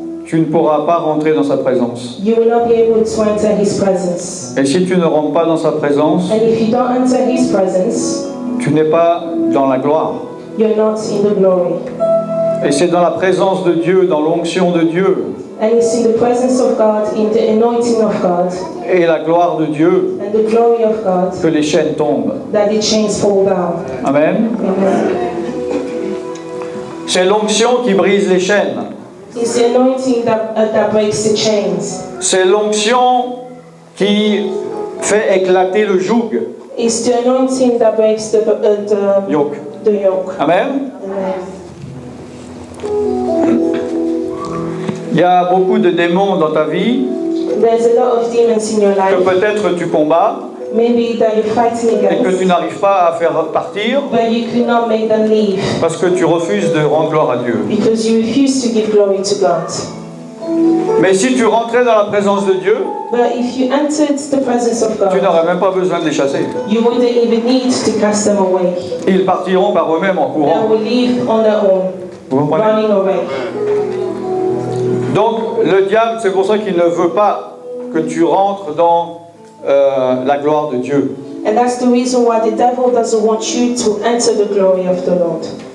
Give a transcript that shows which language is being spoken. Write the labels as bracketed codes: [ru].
[fr] tu ne pourras pas rentrer dans sa présence. [en] you will not be able to enter His presence. [fr] Et si tu ne rentres pas dans sa présence, [en] And if you don't enter His presence, [fr] tu n'es pas dans la gloire. [en] you're not in the glory. [fr] Et c'est dans la présence de Dieu, dans l'onction de Dieu, [en] And it's in the presence of God, in the anointing of God, [fr] et la gloire de Dieu [en] and the glory of God, [fr] que les chaînes tombent. [en] that the chains fall down. [fr] Amen. [en] Amen. [fr] C'est l'onction qui brise les chaînes. [en] It's the anointing that breaks the chains. [fr] C'est l'onction qui fait éclater le joug. [en] It's the anointing that breaks the Yoke. yoke. [fr] Amen. [en] Amen. [fr] Il y a beaucoup de démons dans ta vie [en] There's a lot of demons in your [fr] que [en] life. [fr] peut-être tu combats [en] Maybe that you're fighting [fr] et que tu [en] against, [fr] n'arrives pas à faire partir [en] but you could not make them leave [fr] parce que tu refuses de rendre gloire à Dieu. [en] because you refuse to give glory to God. [fr] Mais si tu rentrais dans la présence de Dieu, [en] But if you entered the presence of [fr] tu [en] God, [fr] n'aurais même pas besoin de les chasser. [en] you wouldn't even need to cast them away. [fr] Ils partiront par eux-mêmes en [en] They [fr] courant. [en] will leave on their own, [fr] Vous comprenez? [en] running away. [fr] Donc le diable, c'est pour ça qu'il ne veut pas que tu rentres dans la gloire de Dieu. [en] And that's the reason why the devil doesn't want you to enter the glory of the Lord.